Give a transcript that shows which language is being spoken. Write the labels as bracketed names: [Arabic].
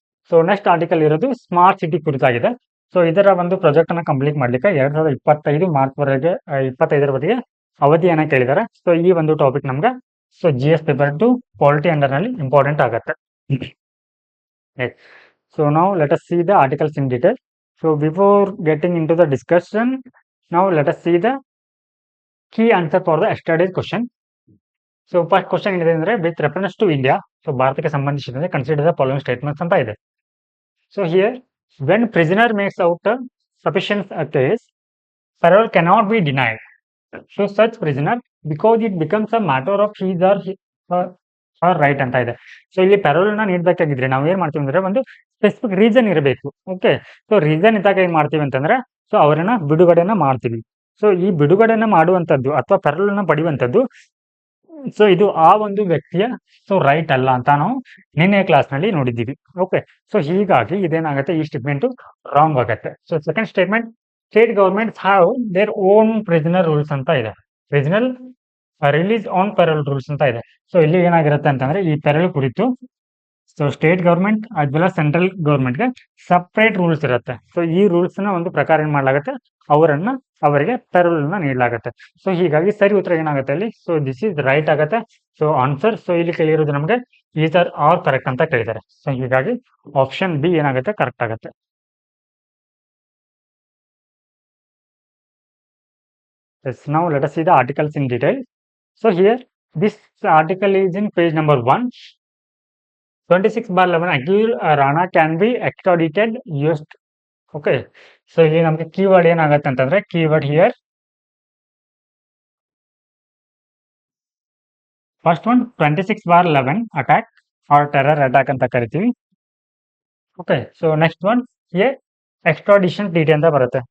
[Kannada] So next article ಇರೋದು smart city ಕುರಿತಾಗಿದೆ. So ಇದರ ಒಂದು ಪ್ರಾಜೆಕ್ಟ್ ಅನ್ನ ಕಂಪ್ಲೀಟ್ ಮಾಡ್ಲಿಕ್ಕೆ 2025 ಮಾರ್ಚ್ ವರೆಗೆ 25ರವರೆಗೆ ಅವಧಿಯನ್ನ ಕೇಳಿದ್ದಾರೆ. ಸೊ ಈ ಒಂದು ಟಾಪಿಕ್ ನಮ್ಗೆ so GS paper 2 polity under ನಲ್ಲಿ ಇಂಪಾರ್ಟೆಂಟ್ ಆಗುತ್ತೆ. [English] So now let us see the articles in detail. So before getting into the discussion, now let us see the key answer for the yesterday's question. So first question [Kannada] ಏನಿದೆ ಅಂದ್ರೆ [English] with reference to India, so [Kannada] ಭಾರತಕ್ಕೆ ಸಂಬಂಧಿಸಿದಂತೆ [English] consider the following statements [Kannada] ಅಂತ ಇದೆ. [English] So here when prisoner makes out a sufficient case, parole cannot be denied. So such prisoner because it becomes a matter of his or her right [Kannada] ಅಂತ ಇದೆ. So ಇಲ್ಲಿ payroll ನ ನೀಡಬೇಕಾಗಿದ್ರೆ ನಾವು ಏನ್ ಮಾಡ್ತೀವಿ ಅಂದ್ರೆ ಒಂದು ಸ್ಪೆಸಿಫಿಕ್ ರೀಸನ್ ಇರಬೇಕು. ಓಕೆ, ಸೊ ರೀಸನ್ ಇದ್ದಾಗ ಏನ್ ಮಾಡ್ತೀವಿ ಅಂತಂದ್ರೆ ಸೊ ಅವರನ್ನ ಬಿಡುಗಡೆನ ಮಾಡ್ತೀವಿ. ಸೊ ಈ ಬಿಡುಗಡೆನ ಮಾಡುವಂತದ್ದು ಅಥವಾ ಪೆರೋಲ್ ನ ಪಡೆಯುವಂತದ್ದು ಸೊ ಇದು ಆ ಒಂದು ವ್ಯಕ್ತಿಯ ಸೊ ರೈಟ್ ಅಲ್ಲ ಅಂತ ನಾವು ನಿನ್ನೆ ಕ್ಲಾಸ್ ನಲ್ಲಿ ನೋಡಿದ್ದೀವಿ. ಓಕೆ, ಸೊ ಹೀಗಾಗಿ ಇದೇನಾಗುತ್ತೆ ಈ ಸ್ಟೇಟ್ಮೆಂಟ್ ರಾಂಗ್ ಆಗುತ್ತೆ. [English] so second statement state governments have their own prisoner rules [Kannada] ಅಂತ ಇದೆ. Prisoner release on payroll rules ಅಂತ ಇದೆ. ಸೊ ಇಲ್ಲಿ ಏನಾಗಿರುತ್ತೆ ಅಂತಂದ್ರೆ ಈ ಪೆರೋಲ್ ಕುರಿತು so state government us well as central ಗವರ್ಮೆಂಟ್ಗೆ separate rules ಇರುತ್ತೆ. ಸೊ ಈ ರೂಲ್ಸ್ ನ ಒಂದು ಪ್ರಕಾರ ಏನ್ ಮಾಡಲಾಗುತ್ತೆ ಅವರಿಗೆ ಪೆರೋಲ್ ನ ನೀಡಲಾಗುತ್ತೆ. ಸೊ ಹೀಗಾಗಿ ಸರಿ ಉತ್ತರ ಏನಾಗುತ್ತೆ ಅಲ್ಲಿ ಸೊ [English] this is right [Kannada] ಆಗುತ್ತೆ. ಸೊ ಆನ್ಸರ್ ಸೊ ಇಲ್ಲಿ ಕೇಳಿರೋದು ನಮಗೆ [English] either are correct [Kannada] ಅಂತ ಕೇಳಿದ್ದಾರೆ. ಸೊ ಹೀಗಾಗಿ ಆಪ್ಷನ್ ಬಿ ಏನಾಗುತ್ತೆ ಕರೆಕ್ಟ್ ಆಗುತ್ತೆ. [English] Yes, now let us see the articles in detail. So here this article is in page number 1. 26/11 accused Rana can be extradited US. [Kannada] Okay, so ಇಲ್ಲಿ ನಮಗೆ keyword ಏನಾಗುತ್ತೆ ಅಂತಂದ್ರೆ keyword here first one 26/11 attack R terror attack ಅಂತ ಕರಿತೀವಿ. Okay, so next one here ಎಕ್ಸ್ಟ್ರಾಡಿಷನ್ treaty ಅಂತ ಬರುತ್ತೆ.